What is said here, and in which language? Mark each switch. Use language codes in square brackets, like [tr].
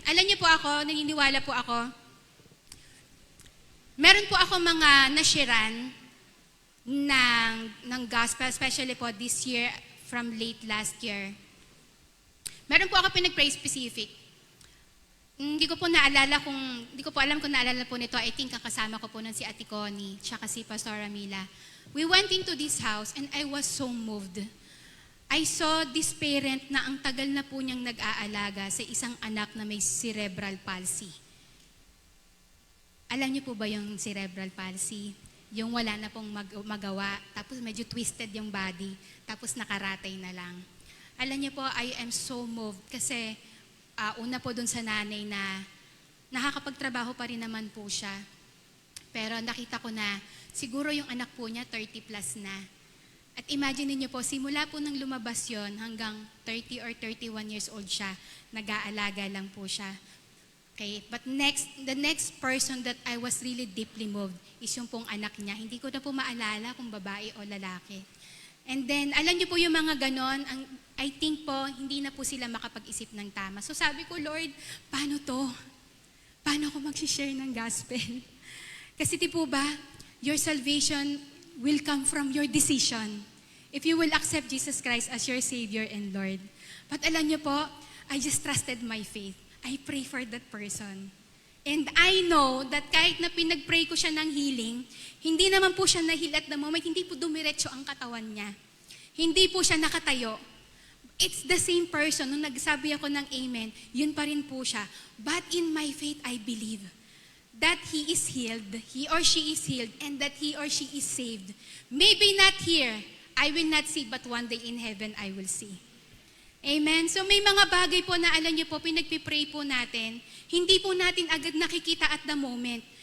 [tl] Alam niyo po ako, naniniwala po ako, meron po ako mga nashiran ng gospel, especially po this year [en] from late last year. [tl] Meron po ako pinag-pray specific. Hindi ko po alam kung naalala po nito. I think kakasama ko po nun si Ate Connie, tsaka si Pastor Amila. [en] We went into this house and I was so moved. I saw this parent [tl] na ang tagal na po niyang nag-aalaga sa isang anak na may cerebral palsy. Alam niyo po ba yung cerebral palsy? Yung wala na pong magawa, tapos medyo twisted yung body, tapos nakaratay na lang. Alam niyo po, [en] I am so moved [tl] kasi una po dun sa nanay na nakakapagtrabaho pa rin naman po siya. Pero nakita ko na siguro yung anak po niya 30 plus na. At imagine niyo po, simula po nang lumabas yon hanggang 30 or 31 years old siya, nag-aalaga lang po siya. [en] Okay, but the next person that I was really deeply moved is [tl] yung pong anak niya. Hindi ko na po maalala kung babae o lalaki. And then, alam niyo po yung mga ganon, I think po, hindi na po sila makapag-isip ng tama. So sabi ko, Lord, paano to? Paano ako mag-share ng gospel? Kasi di po ba, [en] your salvation will come from your decision. If you will accept Jesus Christ as your Savior and Lord. But alam niyo po, I just trusted my faith. I pray for that person. [tl] And I know that kahit na pinag-pray ko siya ng healing, hindi naman po siya na-heal [en] at the moment, [tl] hindi po dumiretso ang katawan niya. Hindi po siya nakatayo. [en] It's the same person. [tl] Nung nagsabi ako ng amen, yun pa rin po siya. [en] But in my faith, I believe that he is healed, he or she is healed, and that he or she is saved. Maybe not here, I will not see, but one day in heaven, I will see. Amen? [tl] So may mga bagay po na alam niyo po, pinagpipray po natin, hindi po natin agad nakikita [en] at the moment.